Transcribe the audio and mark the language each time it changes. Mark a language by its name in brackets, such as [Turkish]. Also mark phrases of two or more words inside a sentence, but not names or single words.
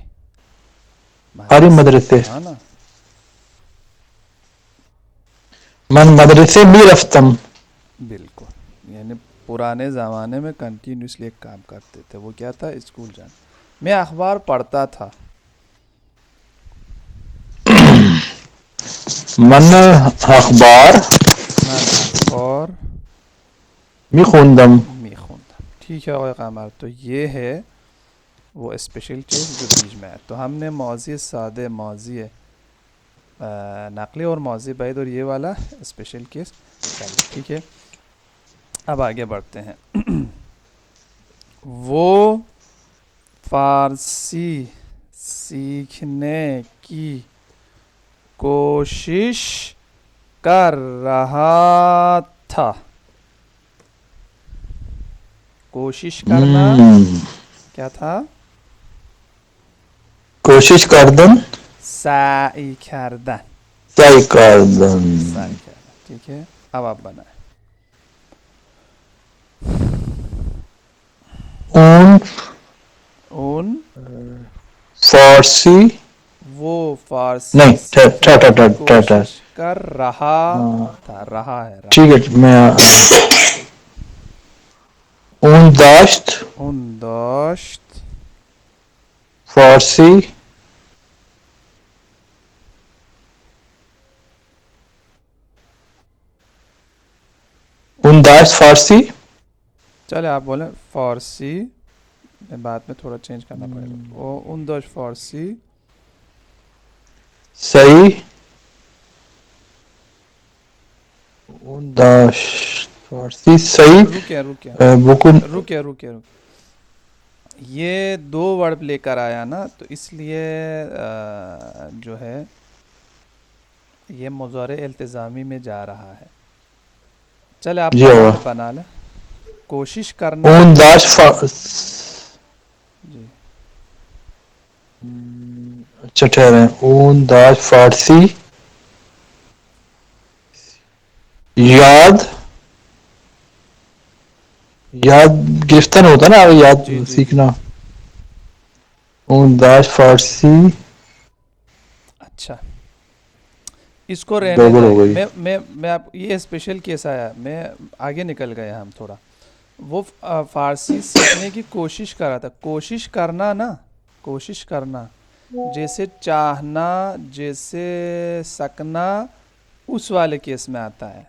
[Urdu] ہری مدرسے ہاں نا. [Persian] من مدرسے بھی رفتم. [Urdu] بالکل. یعنی پرانے زمانے میں کنٹینیوسلی ایک کام کرتے تھے. وہ کیا تھا اسکول جانا. میں اخبار پڑھتا تھا. [Persian] من اخبار می خوندم. [Urdu] ٹھیک ہے. اور قمر تو یہ ہے وہ اسپیشل کیس جو بیچ میں ہے. تو ہم نے ماضی سادے ماضی نقلی اور ماضی بعید اور یہ والا اسپیشل کیس کر لیا. ٹھیک ہے. اب آگے بڑھتے ہیں. وہ فارسی سیکھنے کی کوشش کر رہا تھا. کوشش کرنا کیا تھا [Persian] کوشش کردن سعی کردن. سعی کردن. [Urdu] ٹھیک ہے. اب آپ بنائیں. اون فارسی وہ فارسی نہیں سیکھنے کی کوشش کر رہا تھا. رہا ہے رہا. ٹھیک ہے. میں اون داشت فارسی فارسی. چلے آپ بولیں فارسی. بعد میں تھوڑا چینج کرنا پڑے گا. [Persian] وہ اون داشت فارسی صحیح اون داشت فارسی صحیح بکن. [Urdu] رکے یہ دو ورڈ لے کر آیا نا تو اس لیے جو ہے یہ مضارع التزامی میں جا رہا ہے. چلے آپ بنا لیں. کوشش کرنا [Persian] اون داشت [Urdu] جی اچھا ٹھہرے. [Persian] اون داشت فارسی یاد گرفتن [Urdu] ہوتا نا [Persian] یاد [Urdu] جی جی جی سیکھنا. [Persian] اون داشت فارسی. [Urdu] اچھا اس کو رہنے گڑبڑ دیں. ہو گئی. میں آپ یہ اسپیشل کیس آیا میں آگے نکل گیا ہم تھوڑا. وہ فارسی سیکھنے کی کوشش کر رہا تھا. کوشش کرنا نا کوشش کرنا جیسے چاہنا جیسے سکنا اس والے کیس میں آتا ہے.